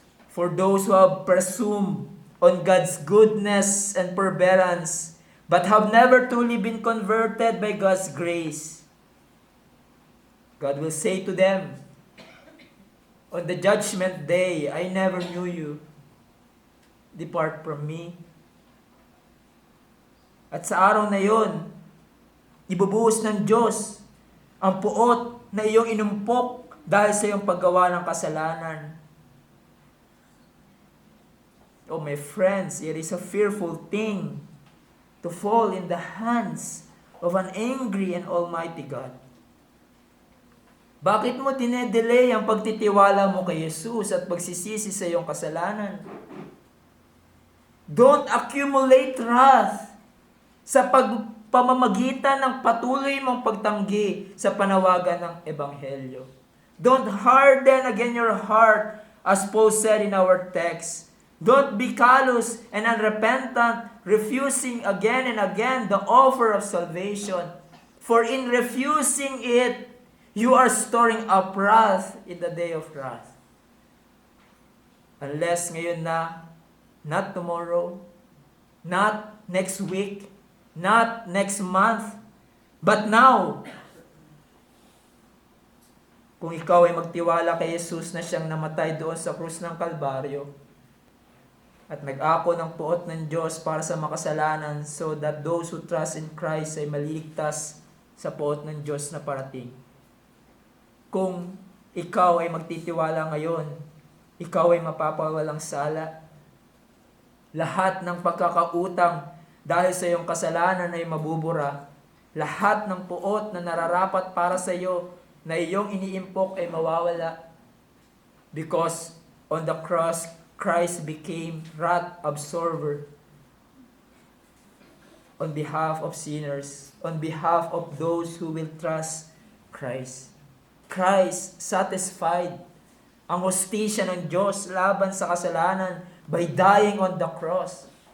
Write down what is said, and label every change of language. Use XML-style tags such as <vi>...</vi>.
<en>For those who have presumed on God's goodness and forbearance, but have never truly been converted by God's grace, God will say to them, on the judgment day, I never knew you. Depart from me.</en> <tl>At sa araw na yon, ibubuhos ng Diyos ang puot na iyong inumpok dahil sa iyong paggawa ng kasalanan.</tl> <en>Oh my friends, it is a fearful thing to fall in the hands of an angry and almighty God.</en> <tl>Bakit mo dinedelay ang pagtitiwala mo kay Jesus at pagsisisi sa iyong kasalanan?</tl> <en>Don't accumulate wrath</en> <tl>sa pamamagitan ng patuloy mong pagtanggi sa panawagan ng Ebanghelyo.</tl> <en>Don't harden again your heart, as Paul said in our text. Don't be callous and unrepentant, refusing again and again the offer of salvation. For in refusing it, you are storing up wrath in the day of wrath. Unless</en> <tl>ngayon na,</tl> <en>not tomorrow, not next week, not next month, but now.</en> <tl>Kung ikaw ay magtiwala kay Jesus na siyang namatay doon sa krus ng Kalbaryo at nag-ako ng puot ng Diyos para sa makasalanan</tl> <en>so that those who trust in Christ</en> <tl>ay maliligtas sa puot ng Diyos na parating. Kung ikaw ay magtitiwala ngayon, ikaw ay mapapawalang sala. Lahat ng pagkakautang dahil sa iyong kasalanan ay mabubura. Lahat ng puot na nararapat para sa iyo na iyong iniimpok ay mawawala.</tl> <en>Because on the cross, Christ became wrath absorber on behalf of sinners, on behalf of those who will trust Christ. Christ satisfied</en> <tl>ang hustisya ng Diyos laban sa kasalanan</tl> <en>by dying on the cross.</en>